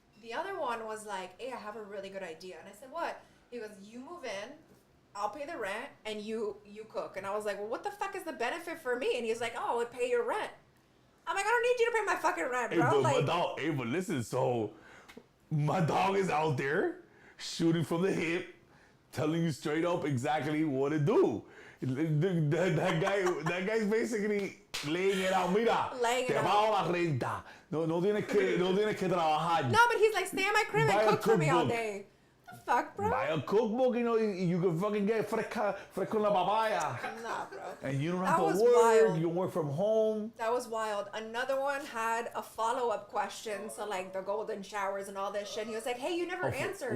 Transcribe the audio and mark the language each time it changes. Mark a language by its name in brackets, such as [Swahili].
[English] The other one was like, "Hey, I have a really good idea," and I said, "What?" He goes, "You move in, I'll pay the rent, and you cook." And I was like, "Well, what the fuck is the benefit for me?" And he's like, "Oh, I would pay your rent." I'm like, "I don't need you to pay my fucking rent, bro." But listen, so my dog is out there shooting from the hip, telling you straight up exactly what to do. That guy's basically laying it out. [Spanish] Mira, te pago la renta. No tienes que trabajar. [English] No, but he's like, "Stay in my crib and cook for me all day." Fuck, bro. Buy a cookbook, you know, you can fucking get fresco en la papaya. Nah, bro. And you don't That have to was work. wild. You can work from home. That was wild. Another one had a follow-up question, so like the golden showers and all this shit. And he was like, "Hey, you never answered."